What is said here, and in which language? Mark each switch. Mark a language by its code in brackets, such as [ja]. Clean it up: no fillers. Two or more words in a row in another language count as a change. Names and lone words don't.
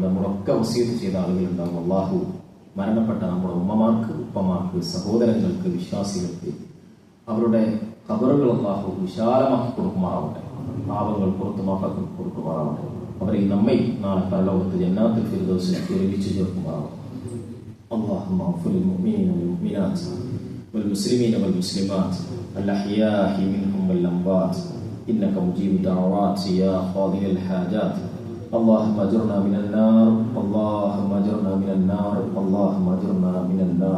[ml] നമ്മളൊക്കെ വസിയത്ത് ചെയ്ത ആളുകളുണ്ടാകും. അള്ളാഹു മരണപ്പെട്ട നമ്മുടെ ഉമ്മമാർക്ക്, ഉപ്പമാർക്ക്, സഹോദരങ്ങൾക്ക്, വിശ്വാസികൾക്ക് അവരുടെ ഖബറുകൾ അള്ളാഹു വിശാലമാക്കി കൊടുക്കുമാറാവട്ടെ. പാപങ്ങൾ പുറത്തു മാപ്പാക്കി കൊടുക്കുമാറാവട്ടെ. അവരെ നമ്മെ നാളെ പരലോകത്ത് ജന്നാത്തുൽ ഫിർദൗസിൽ ഒരുമിച്ച് ചേർക്കുമാറാവട്ടെ. [ar] اللهم اغفر للمؤمنين والمؤمنات والمسلمين والمسلمات الأحياء منهم والأموات إنك مجيب الدعوات يا قاضي الحاجات. اللهم أجرنا من النار، اللهم أجرنا من النار، اللهم أجرنا من النار.